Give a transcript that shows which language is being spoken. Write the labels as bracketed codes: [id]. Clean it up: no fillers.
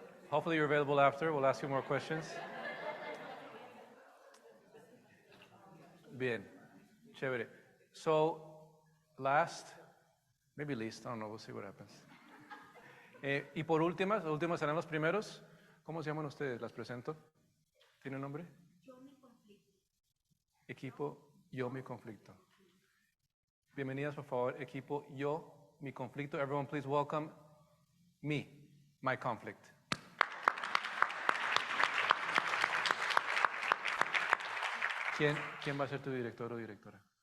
[en] Hopefully you're available after. We'll ask you more questions. [es] Bien. Chévere. [en] So, last, maybe least, I don't know, we'll see what happens. [es] Y por últimas, los últimos serán los primeros. ¿Cómo se llaman ustedes? ¿Las presento? ¿Tiene un nombre? Yo mi conflicto. Equipo Yo mi conflicto. Bienvenidas, por favor, equipo Yo mi conflicto. [en] Everyone, please welcome me, my conflict. [es] ¿Quién va a ser tu director o directora?